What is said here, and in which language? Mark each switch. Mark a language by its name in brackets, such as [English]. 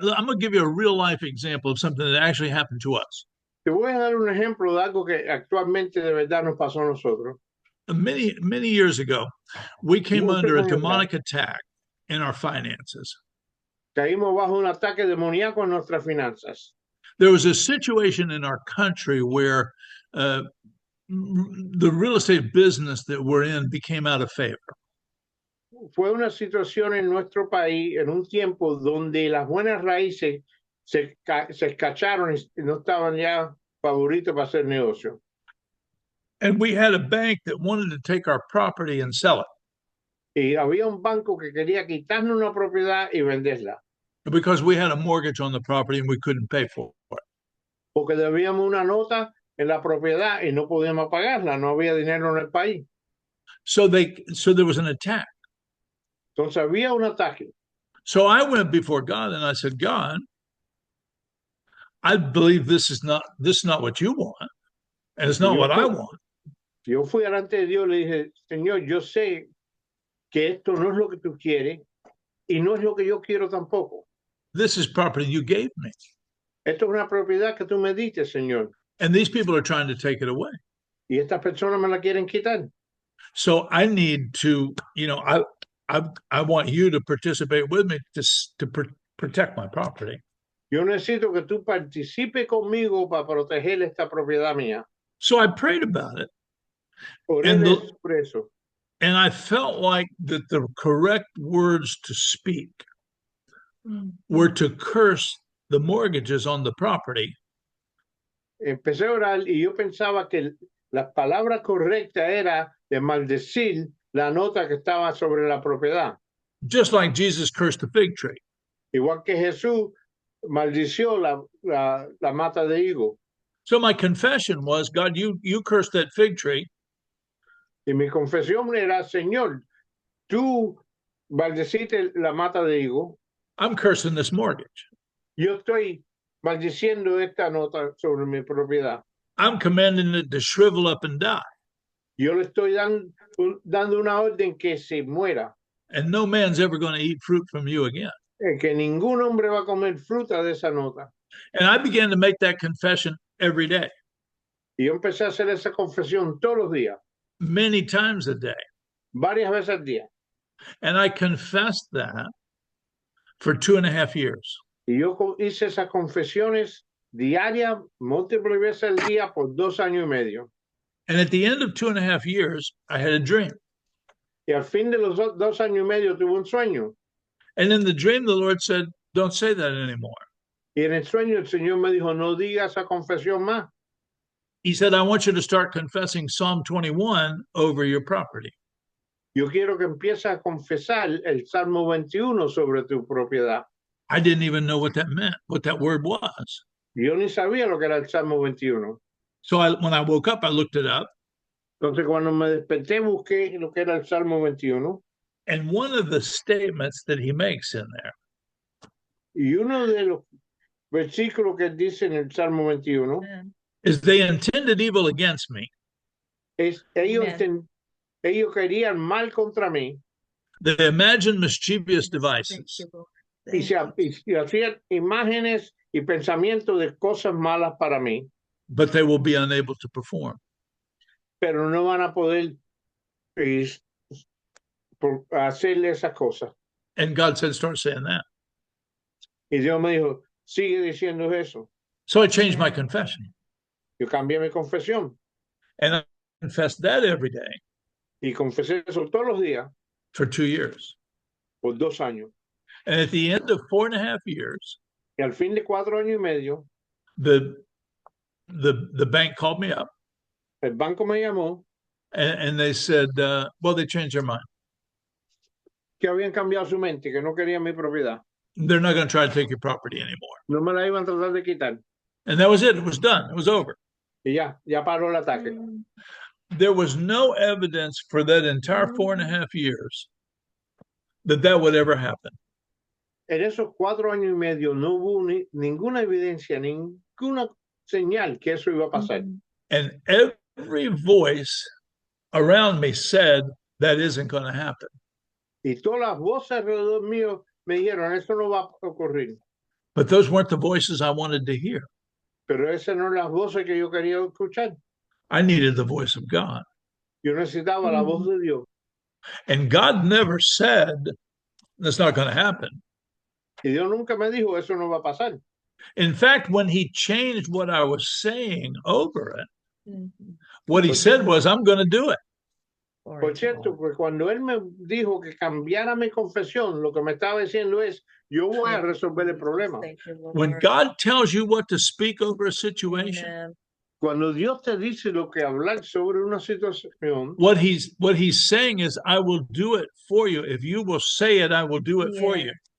[English] I'm going to give you a real life example of something that actually happened to us. [Spanish] Te voy a dar un ejemplo de algo que actualmente de verdad nos pasó a nosotros. [English] Many years ago, we came [Spanish] Muchos [English] under a [Spanish] años [English] demonic attack in our finances. [Spanish] Caímos bajo un ataque demoníaco en nuestras finanzas. [English] There was a situation in our country where the real estate business that we're in became out of favor. [Spanish] Fue una situación en nuestro país en un tiempo donde las buenas raíces se escacharon y no estaban ya favoritos para hacer negocio. [English] And we had a bank that wanted to take our property and sell it [Spanish] Y había un banco que quería quitarnos una propiedad y venderla, [English] because we had a mortgage on the property and we couldn't pay for it. [Spanish] porque debíamos una nota en la propiedad y no podíamos pagarla, no había dinero en el país. [English] So there was an attack. [Spanish] Entonces había un ataque. [English] So I went before God and I said, God, I believe this is not what you want, and it's not what I want. [Spanish] Yo fui delante de Dios y le dije, Señor, yo sé que esto no es lo que tú quieres y no es lo que yo quiero tampoco. [English] This is property you gave me, [Spanish] Esto es una propiedad que tú me diste, Señor, [English] and these people are trying to take it away. [Spanish] y estas personas me la quieren quitar. [English] So I need to, I want you to participate with me to protect my property. [Spanish] Yo necesito que tú participes conmigo para proteger esta propiedad mía. [English] So I prayed about it, [Spanish] Oré [English] And the- [Spanish] por eso. [English] and I felt like that the correct words to speak were to curse the mortgages on the property [Spanish] Empecé a orar y yo pensaba que la palabra correcta era de maldecir la nota que estaba sobre la propiedad. [English] just like Jesus cursed the fig tree. [Spanish] Igual que Jesús maldició la mata de higo. [English] So my confession was, God, you cursed that fig tree, [Spanish] Y mi confesión era, Señor, tú maldeciste la mata de higo, [English] I'm cursing this mortgage. [Spanish] yo estoy maldiciendo esta nota sobre mi propiedad. [English] I'm commanding it to shrivel up and die, [Spanish] Yo le estoy dando una orden que se muera, [English] and no man's ever going to eat fruit from you again. [Spanish] que ningún hombre va a comer fruta de esa nota. [English] And I began to make that confession every day, [Spanish] Y yo empecé a hacer esa confesión todos los días, [English] many times a day. [Spanish] varias veces al día. [English] And I confessed that for 2.5 years. [Spanish] Y yo hice esas confesiones diarias, múltiples veces al día por 2 años y medio. [English] And at the end of 2.5 years, I had a dream. [Spanish] Y al fin de los 2 años y medio tuve un sueño. [English] And in the dream, the Lord said, don't say that anymore. [Spanish] Y en el sueño el Señor me dijo, no diga esa confesión más. [English] he said, I want you to start confessing Psalm 21 over your property. [Spanish] Yo quiero que empieces a confesar el Salmo 21 sobre tu propiedad. [English] I didn't even know what that meant, what that word was. [Spanish] Yo ni sabía lo que era el Salmo 21. [English] So when I woke up, I looked it up. [Spanish] Entonces, cuando me desperté, busqué lo que era el Salmo 21. [English] And one of the statements that he makes in there [Spanish] Y uno de los versículos que dice en el Salmo 21 [English] is, they intended evil against me. [Spanish] es, ellos querían mal contra mí [English] They imagined mischievous devices. [Spanish] y hacían imágenes y pensamientos de cosas malas para mí, [English] But they will be unable to perform. [Spanish] pero no van a poder hacerle esas cosas. [English] And God said, start saying that. [Spanish] Y Dios me dijo, sigue diciendo eso. [English] So I changed my confession. [Spanish] Yo cambié mi confesión [English] And I confessed that every day [Spanish] y confesé eso todos los días [English] for 2 years. [Spanish] por 2 años. [English] And at the end of 4.5 years, [Spanish] Y al fin de 4 años y medio, [English] the bank called me up [Spanish] el banco me llamó [English] and they said, well, they changed their mind. [Spanish] que habían cambiado su mente, que no querían mi propiedad. [English] They're not going to try to take your property anymore. [Spanish] No me la iban a tratar de quitar. [English] And that was it. It was done. It was over. [Spanish] Y ya paró el ataque. [English] There was no evidence for that entire 4.5 years that would ever happen. [Spanish] En esos 4 años y medio no hubo ninguna evidencia, ninguna señal que eso iba a pasar. [English] And every voice around me said that isn't going to happen. [Spanish] Y todas las voces alrededor mío me dijeron, eso no va a ocurrir. [English] But those weren't the voices I wanted to hear. [Spanish] Pero esas no eran las voces que yo quería escuchar. [English] I needed the voice of God. [Spanish] Yo necesitaba la voz de Dios. [English] And God never said that's not going to happen. [Spanish] Y Dios nunca me dijo, eso no va a pasar. [English] In fact, when he changed what I was saying over it, what he said was, I'm going to do it. [Spanish] Por cierto, pues cuando él me dijo que cambiara mi confesión, lo que me estaba diciendo es, yo voy a resolver el problema. [English] When God tells you what to speak over a situation, [Spanish] Cuando Dios te dice lo que hablar sobre una situación, [English] what he's saying is, I will do it for you. If you will say it, I will do it for you.